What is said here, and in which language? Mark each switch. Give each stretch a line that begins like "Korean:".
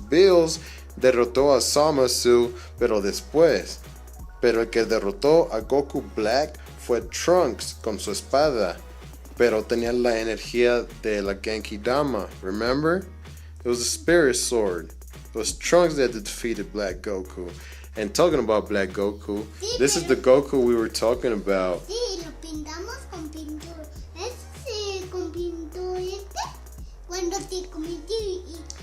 Spanish: Bills derrotó a Zamasu, pero después. Pero el que derrotó a Goku Black fue Trunks con su espada. Pero tenía la energía de la Genki Dama.
English: Remember? It was a spirit sword. It was Trunks that defeated Black Goku. And talking about Black Goku, this is the Goku we were talking about.
Spanish: Sí, lo pintamos con pintura. Con pintura cuando te cometí y